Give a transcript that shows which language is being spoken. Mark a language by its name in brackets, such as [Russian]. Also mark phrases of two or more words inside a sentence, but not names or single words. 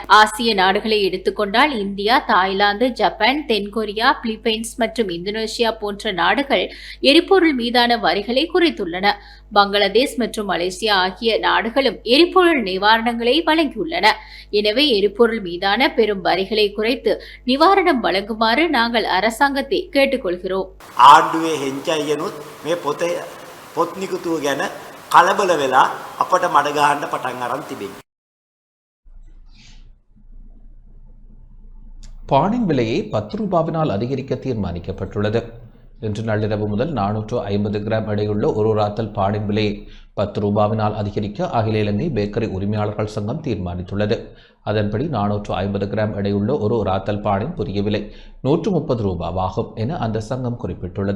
[Tamil] ஆசிய நாடுகளை எடுத்துக்கொண்டால் இந்தியா, தாய்லாந்து, ஜப்பான், தென்கொரியா, பிலிப்பைன்ஸ் மற்றும் இந்தோனேஷியா போன்ற நாடுகள் எரிபொருள் மீதான வரிகளை குறைத்துள்ளன. பங்களாதேஷ் மற்றும் மலேசியா ஆகிய நாடுகளும் எரிபொருள் நிவாரணங்களை வழங்கியுள்ளன. எனவே எரிபொருள் மீதான பெரும் வரிகளை குறைத்து நிவாரணம் வழங்குமாறு நாங்கள் அரசாங்கத்தை கேட்டுக்கொள்கிறோம். [Sinhala] ආණ්ඩුවේ හෙංචයියනුත් මේ පොත් නිකුතුව ගැන කලබල වෙලා අපට මඩ ගහන්න පටන් අරන් තිබෙනවා. [Tamil] பானின் விலையை 10 ரூபாவினால் அதிகரிக்க தீர்மானிக்கப்பட்டுள்ளது. இன்று நள்ளிரவு முதல் 450 கிராம் எடையுள்ள ஒரு ராத்தல் பானின் விலையை 10 ரூபாவினால் அதிகரிக்க அகில இலங்கை பேக்கரி உரிமையாளர்கள் சங்கம் தீர்மானித்துள்ளது. அதன்படி 450 கிராம் எடையுள்ள ஒரு ராத்தல் பானின் புதிய விலை 130 ரூபாவாகும் என அந்த சங்கம் குறிப்பிட்டுள்ளது.